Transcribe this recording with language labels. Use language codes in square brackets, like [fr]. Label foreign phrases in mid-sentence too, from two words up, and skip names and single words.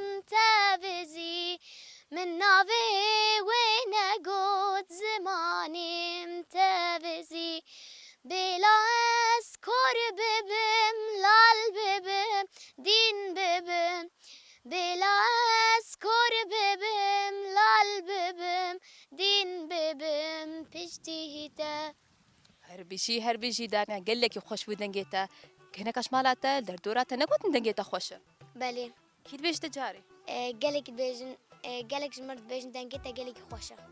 [ku] تەڤزی من ناوێ وێ نەگوت زمانێم تەڤزی بێلا ئەس کوڕ ببم لال ببم دین ببم بێلا ئەس کوڕ ببم لال ببم دین ببم پشتی تە هەربیژی دانیا gelekî xweş bû dengê te hineka mala te derdora te negotin dengê te xweş e بەلێ kî dibêje te carî gelekî dibêjin gelek ji mir dibêjin dengê te gelekî xweş e